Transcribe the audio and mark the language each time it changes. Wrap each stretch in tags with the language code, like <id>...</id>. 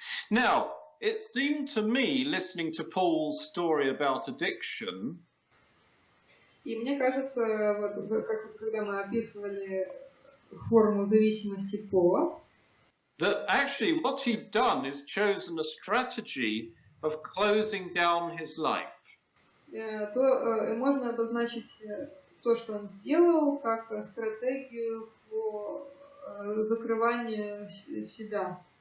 <en>Now, it seemed to me, listening to Paul's story about addiction,</en> <ru>и мне кажется, вот как когда мы описывали форму зависимости Пола,</ru> <en>that actually what he'd done is chosen a strategy of closing down his life.</en> <ru>То можно обозначить то, что он сделал, как стратегию по закрыванию себя.</ru>